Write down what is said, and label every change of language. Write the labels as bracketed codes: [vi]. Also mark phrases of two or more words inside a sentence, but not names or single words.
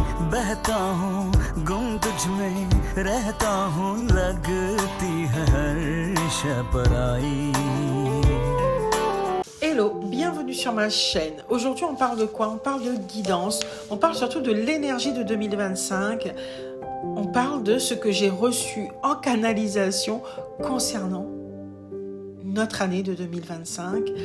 [hi] बहता हूँ गुम तुझ में रहता हूँ लगती है हर शय पराई. [fr] Hello, bienvenue sur ma chaîne. Aujourd'hui on parle de quoi? On parle de guidance, on parle surtout de l'énergie de 2025, on parle de ce que j'ai reçu en canalisation concernant notre année de 2025.